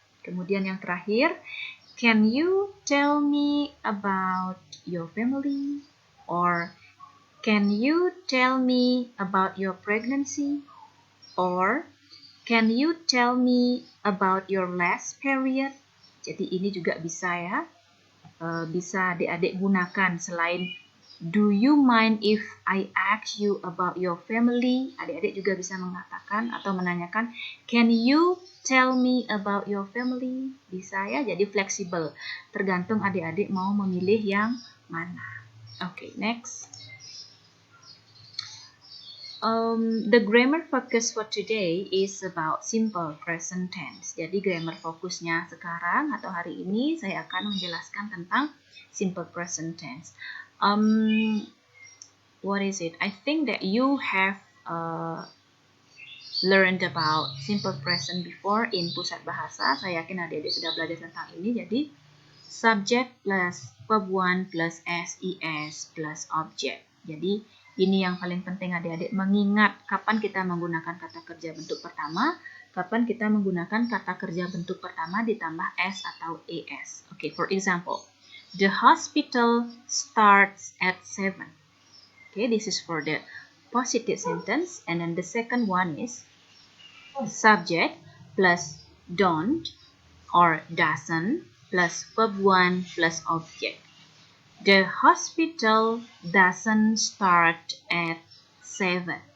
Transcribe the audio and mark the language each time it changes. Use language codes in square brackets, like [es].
[id] Kemudian yang terakhir, [en] can you tell me about your family? Or can you tell me about your pregnancy? Or can you tell me about your last period? [id] Jadi ini juga bisa ya, bisa adik-adik gunakan selain [en] Do you mind if I ask you about your family? [id] Adik-adik juga bisa mengatakan atau menanyakan, [en] can you tell me about your family? [id] Bisa ya, jadi fleksibel. Tergantung adik-adik mau memilih yang mana. [en] Oke, next. The grammar focus for today is about simple present tense. [id] Jadi grammar fokusnya sekarang atau hari ini saya akan menjelaskan tentang simple present tense. [en] What is it? I think that you have learned about simple present before in Pusat Bahasa. [id] Saya yakin adik-adik sudah belajar tentang ini. Jadi subject plus verb 1 plus SES plus object. Jadi ini yang paling penting adik-adik, mengingat kapan kita menggunakan kata kerja bentuk pertama, kapan kita menggunakan kata kerja bentuk pertama ditambah S atau ES. [en] Okay, for example, the hospital starts at 7. Okay, this is for the positive sentence. And then the second one is subject plus don't or doesn't plus verb 1 plus object. The hospital doesn't start at 7.